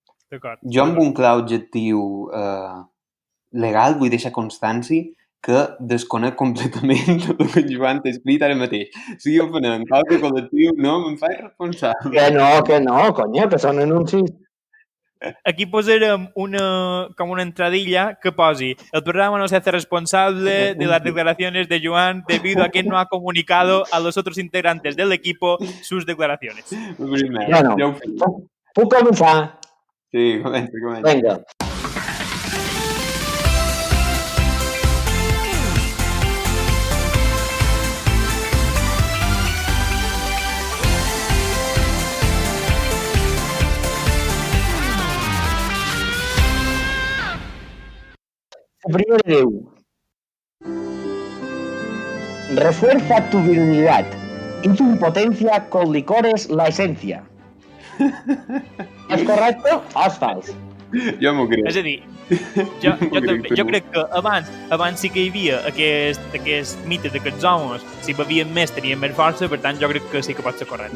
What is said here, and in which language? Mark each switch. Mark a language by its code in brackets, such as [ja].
[ca] D'acord. Jo amb un clar objectiu legal vull deixar constància que desconec completament el que en Joan t'ha escrit ara mateix. Si jo faig qualque col·lectiu, no me'n faig responsable. Que no, conya, que són anuncis. Aquí posarem com una entradilla que posi [es] el programa no se hace responsable de las declaraciones de Joan debido a que no ha comunicado a los otros integrantes del equipo sus declaraciones. [ca] Bueno, puc començar? Sí, comença. Vinga. [es] Primero diu, refuerza tu virilidad y tu impotencia con licores la esencia. [ca] És correcte o és fals? Jo m'ho crec. És a dir, jo crec que abans sí que hi havia aquest mite de que els homes, si bevien més, tenien més força, per tant, jo crec que sí que pot ser correcte.